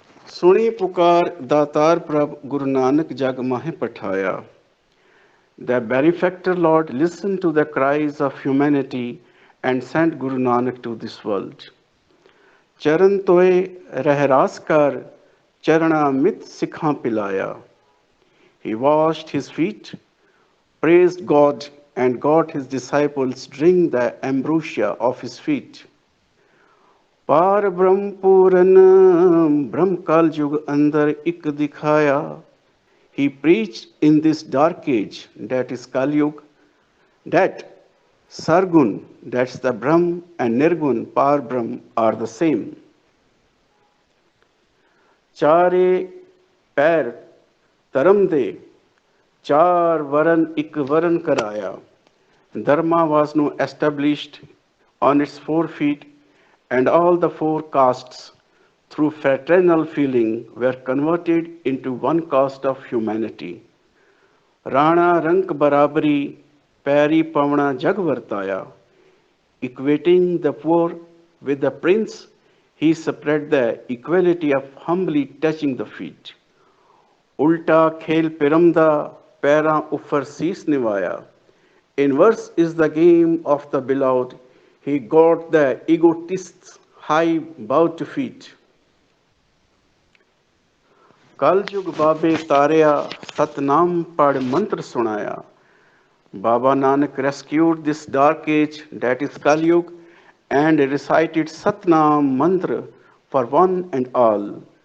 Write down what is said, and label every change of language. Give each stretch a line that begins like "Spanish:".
Punjabi: सुनी पुकार दातार प्रभ, गुरु नानक जग माहे पठाया।
English: The benefactor Lord listened to the cries of humanity and sent Guru Nanak to this world.
Punjabi: चरण तोए रहरास कर, चरणामृत सिखां पिलाया।
English: He washed his feet, praised God, and got his disciples drink the ambrosia of his feet.
Punjabi: पार ब्रह्म पूरन ब्रह्म काल जुग अंदर एक दिखाया।
English: He preached in this dark age, that is Kali Yuga, that Sargun, that's the Brahm, and Nirgun, Par Brahm, are the same.
Punjabi: चारे पैर धर्म दे चार वरन एक वरन कराया।
English: Dharma was now established on its 4 feet, and all the 4 castes through fraternal feeling were converted into one caste of humanity.
Punjabi: Rana rank barabari Pairi Pawna jug वर्ताया।
English: Equating the poor with the prince, he spread the equality of humbly touching the feet.
Punjabi: Ulta khel piramda para ऊपर शीश निवाया.
English: In verse is the game of the beloved. He got the egotists high bowed to feet.
Punjabi: कल युग बाबे तारिया सतनाम पढ़ मंत्र सुनाया.
English: Baba Nanak rescued this dark age, that is Kali Yuga, and recited Satnam mantra for one and all.